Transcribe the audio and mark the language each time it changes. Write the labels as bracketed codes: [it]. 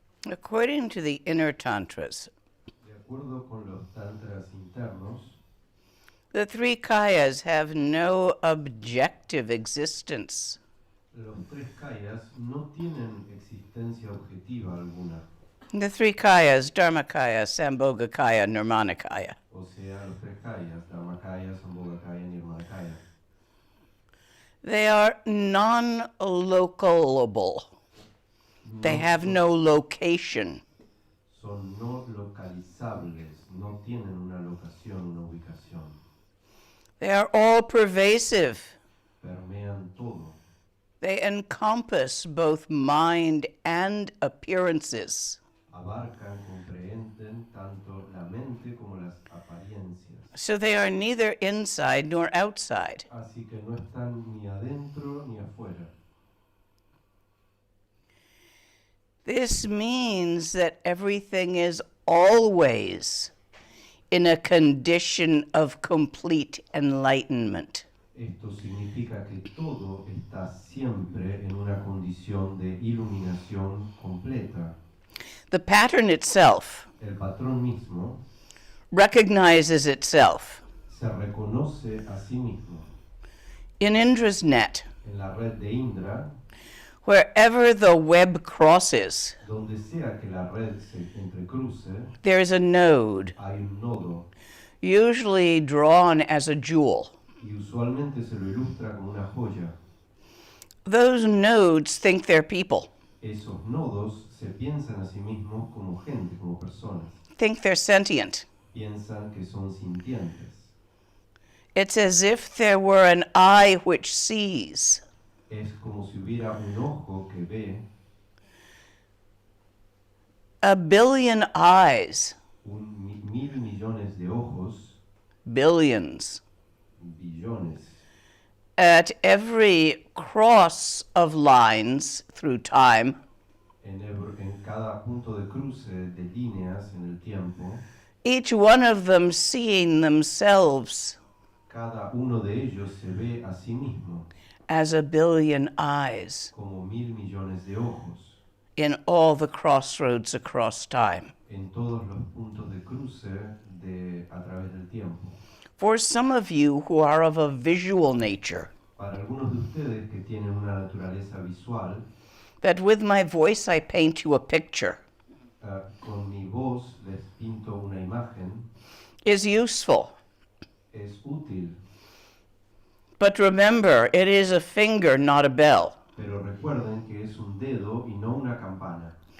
[en] According to the inner tantras, [es] De acuerdo con los tantras internos, [en] the three kayas have no objective existence. [es] los tres kayas no tienen existencia objetiva alguna. [en] The three kayas, Dharmakaya, Sambhogakaya, Nirmanakaya. [es] O sea, los tres kayas, Dharmakaya, Sambhogakaya, Nirmanakaya. [en] They are non-localable. They have no location. [es] Son no localizables, no tienen una locación, una ubicación. [en] They are all pervasive. [es] Permean todo. [en] They encompass both mind and appearances. [es] Abarcan, comprehenden tanto la mente como las apariencias. [en] So they are neither inside nor outside. [es] Así que no están ni adentro ni afuera. [en] This means that everything is always in a condition of complete enlightenment. [es] Esto significa que todo está siempre en una condición de iluminación completa. [en] The pattern itself [es] El patrón mismo [en] recognizes itself. [es] se reconoce a sí mismo. [en] In Indra's net, [es] En la red de Indra, [en] wherever the web crosses, [es] donde sea que la red se entrecruce, [en] there is a node, [es] hay un nodo [en] usually drawn as a jewel. [es] y usualmente se lo ilustra como una joya. [en] Those nodes think they're people, [es] Esos nodos se piensan a sí mismos como gente, como personas. [en] think they're sentient. [es] Piensan que son sintientes. [en] It's as if there were an eye which sees. [es] Es como si hubiera un ojo que ve, [en] A billion eyes, [es] mil millones de ojos, [en] billions, [es] billones, [en] at every cross of lines through time, [es] en cada punto de cruce de líneas en el tiempo, [en] each one of them seeing themselves [es] cada uno de ellos se ve a sí mismo [en] as a billion eyes [es] como mil millones de ojos [en] in all the crossroads across time. [es] en todos los puntos de cruce a través del tiempo. [en] For some of you who are of a visual nature, [es] Para algunos de ustedes que tienen una naturaleza visual, [en] that with my voice I paint you a picture, [es] con mi voz les pinto una imagen, [en] is useful. [es] es útil, [en] But remember, it is a finger, not a bell. [es] pero recuerden que es un dedo y no una campana.